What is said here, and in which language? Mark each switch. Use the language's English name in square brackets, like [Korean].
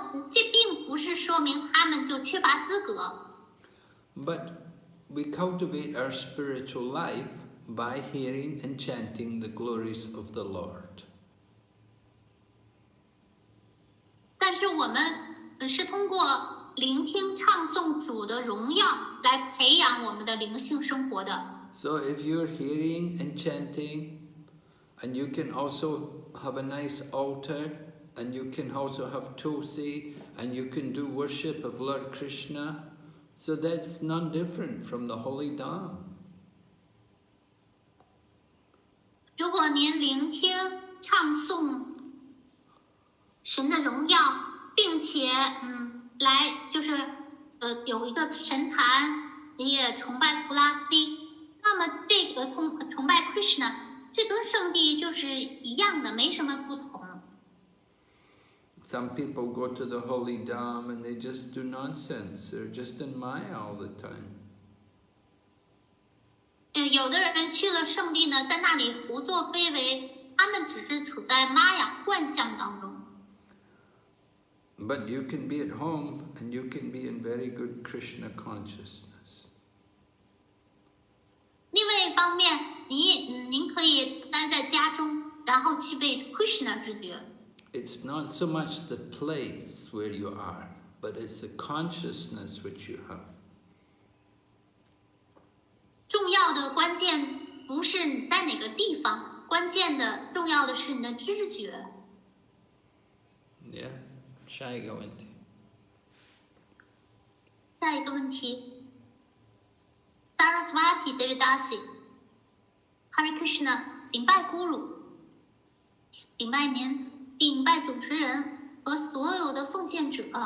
[Chinese] 这并不是说明他们就缺乏资格。 [English] But we cultivate our spiritual life by hearing and chanting the glories of the Lord. [Chinese] 但是我们是通过聆听唱诵主的荣耀来培养我们的灵性生活的。 [English] So if you're hearing and chanting, and you can also have a nice altar, and you can also have tulsi, and you can do worship of Lord Krishna, so that's none different from the holy Dham. [Chinese] 如果您聆听唱诵神的荣耀，并且来就是有一个神坛，你也崇拜图拉西，那么这个崇拜 Krishna， 这跟圣地就是一样的，没什么不同。 [English] Some people go to the holy Dham and they just do nonsense. They're just in Maya all the time. [Chinese] 有的人去了圣地呢，在那里胡作非为，他们只是处在玛雅幻象当中。 [English] But you can be at home and you can be in very good Krishna consciousness. [Chinese] 另外一方面，您可以待在家中，然后去被 Krishna 知觉。 [English] It's not so much the place where you are, but it's the consciousness which you have. [Chinese] 重要的关键不是你在哪个地方，关键的重要的是你的知觉。 [English] Yeah. [Chinese] 下一个问题。下一个问题 ，Saraswati Devidasi Hare Krishna 禀拜 Guru， 禀拜您，禀拜主持人和所有的奉献者。